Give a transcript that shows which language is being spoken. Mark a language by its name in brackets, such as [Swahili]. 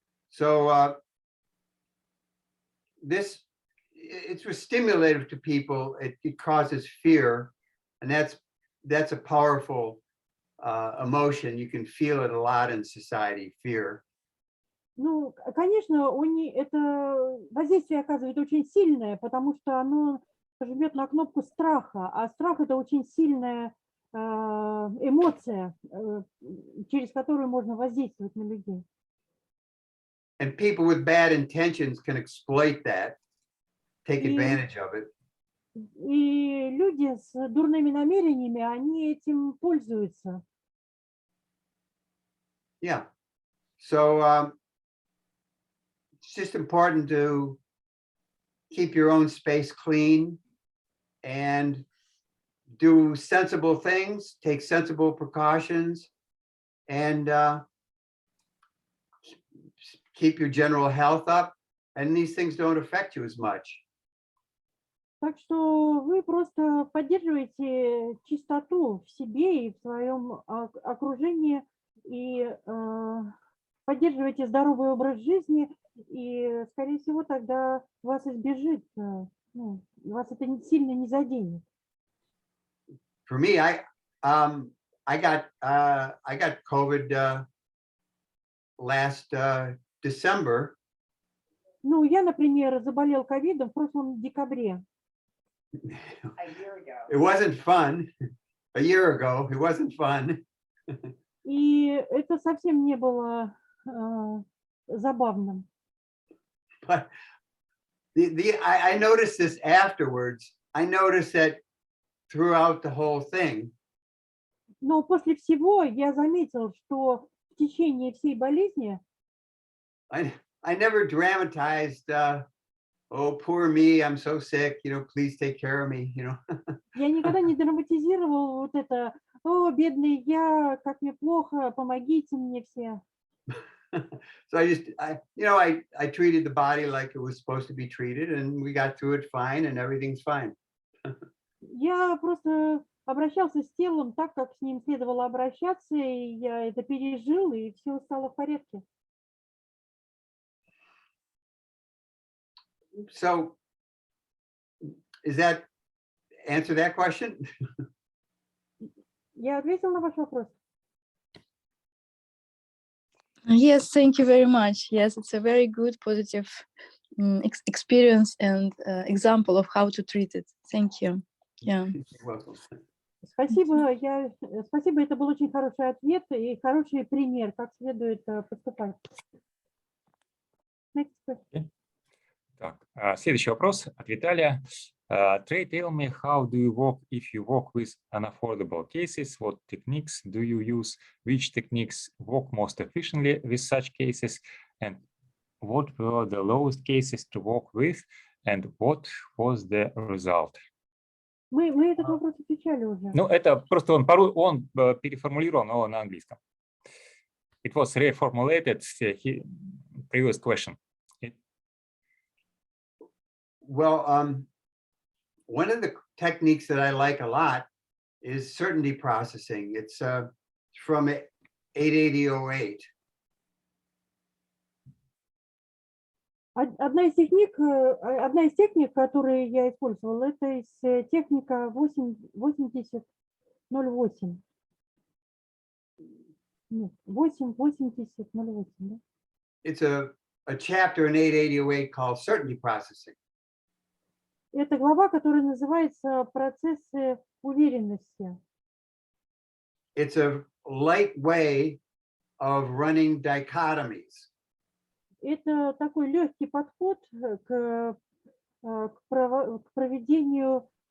[English] So it was stimulative to people. It causes fear, and that's a powerful emotion. You can feel it a lot in society, fear. [Russian] Ну, конечно, это воздействие оказывает очень сильное, потому что оно жмет на кнопку страха, а страх – это очень сильная эмоция, через которую можно воздействовать на людей. [English] And people with bad intentions can exploit that, take advantage of it. [Russian] И люди с дурными намерениями, они этим пользуются. [English] Yeah. So it's just important to keep your own space clean and do sensible things, take sensible precautions, and keep your general health up, and these things don't affect you as much. [Russian] Так что вы просто поддерживаете чистоту в себе и в своем окружении, и поддерживаете здоровый образ жизни, и, скорее всего, тогда вас избежит, ну, вас это сильно не заденет. [English] For me, I got COVID last December. [Russian] Ну, я, например, заболел ковидом в прошлом декабре. [English] It wasn't fun. A year ago, it wasn't fun. [Russian] И это совсем не было забавным. [English] But I noticed this afterwards. I noticed that throughout the whole thing. [Russian] Но после всего я заметил, что в течение всей болезни [English] I never dramatized, oh, poor me, I'm so sick, please take care of me, [Russian] я никогда не драматизировал вот это, о, бедный я, как мне плохо, помогите мне все. [English] So I treated the body like it was supposed to be treated, and we got through it fine, and everything's fine. [Russian] Я просто обращался с телом так, как с ним следовало обращаться, и я это пережил, и все стало в порядке. [English] So, is that answer that question? [Russian] Я ответил на ваш вопрос? [English] Yes, thank you very much. Yes, it's a very good, positive experience and example of how to treat it. Thank you. Yeah. You're welcome. [Russian] Спасибо, спасибо, это был очень хороший ответ и хороший пример, как следует поступать. [English] Next question. [Russian] Так, следующий вопрос от Виталия. [English] Trey, tell me, how do you work if you work with unaffordable cases? What techniques do you use? Which techniques work most efficiently with such cases? And what were the lowest cases to work with? And what was the result? [Russian] Мы этот вопрос отвечали уже. Ну, это просто он переформулировал, но на английском. [English] It was reformulated, previous question. Well, one of the techniques that I like a lot is certainty processing. It's from 88008. [Russian] Одна из техник, которые я использовала, это техника 8008. Нет, 88008, да? [English] It's a chapter in 8808 called certainty processing. [Russian] Это глава, которая называется «Процессы уверенности». [English] It's a light way of running dichotomies. [Russian] Это такой легкий подход к проведению